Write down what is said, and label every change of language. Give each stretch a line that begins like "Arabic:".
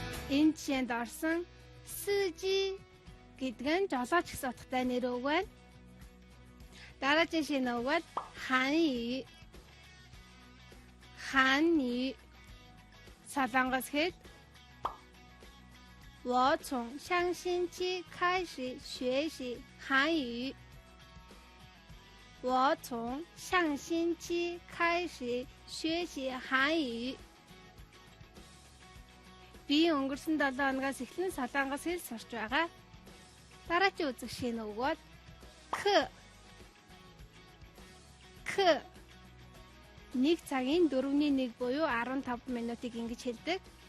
Mongolian: Энэ жишээнд орсон 司机 гэдэг нь жолооч гэсэн утгатай нэр үг байна. Дараагийн шинэ үг бол 韩语. 韩语 Солонгос хэл.
Chinese: 我从上星期开始学习韩语. 我从上星期开始学习韩语.
Mongolian: Би өнгөрсөн 7 хоногоос эхлэн солонгос хэл сурч байгаа. Дараагийн үзэх шинэ үг бол к. К. Нэг цагийн 4-1 буюу 15 минутыг ингэж хэлдэг.